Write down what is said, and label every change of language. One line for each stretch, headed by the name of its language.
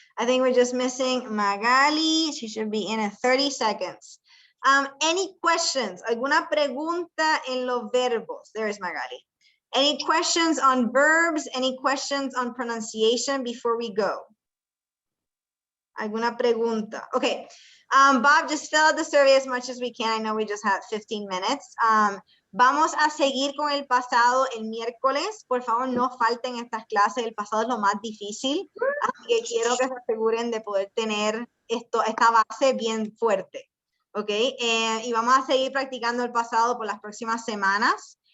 English: I think we're just missing Magali. She should be in 30 seconds. Any questions?
Spanish: ¿Alguna pregunta en los verbos?
English: There is Magali. Any questions on verbs? Any questions on pronunciation before we go?
Spanish: ¿Alguna pregunta?
English: Okay. Bob, just fill out the survey as much as we can. I know we just had 15 minutes.
Spanish: Vamos a seguir con el pasado el miércoles. Por favor, no falten estas clases. El pasado es lo más difícil. Así que quiero que se aseguren de poder tener esta base bien fuerte. ¿Ok? Y vamos a seguir practicando el pasado por las próximas semanas.